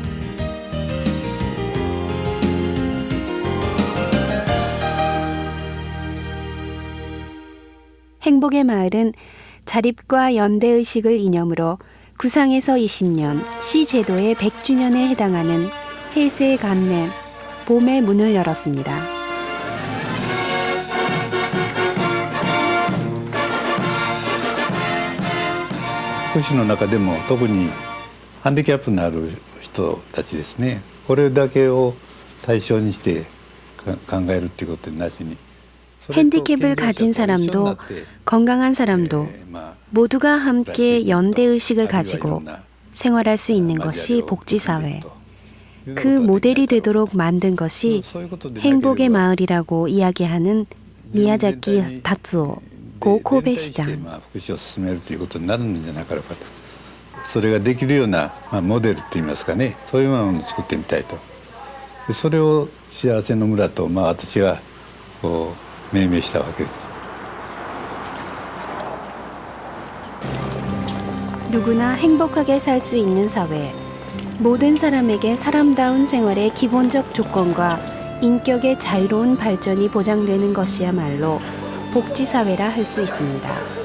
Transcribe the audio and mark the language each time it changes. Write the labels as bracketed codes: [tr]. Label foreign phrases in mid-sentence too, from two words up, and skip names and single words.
[ko] 행복의 마을은 자립과 연대의식을 이념으로 구상에서 20년, 시제도의 100주년에 해당하는 해세 간내 봄에 문을 열었습니다. [ja] 福祉の中でも特にハンディキャップのある人たちですね。これだけを対象にして考えるっていうことなしに。 [ko] 핸디캡을 가진 사람도 건강한 사람도 모두가 함께 연대의식을 가지고 생활할 수 있는 것이 복지사회. 그 모델이 되도록 만든 것이 행복의 마을이라고 이야기하는 미야자키 다츠오 고 코베 시장. [ja] それができるようなモデルといいますかね、そういうものを作ってみたいと。それを幸せの村と私がこう命名したわけです。 [ko] 누구나 행복하게 살 수 있는 사회. 모든 사람에게 사람다운 생활의 기본적 조건과 인격의 자유로운 발전이 보장되는 것이야말로 복지사회라 할 수 있습니다.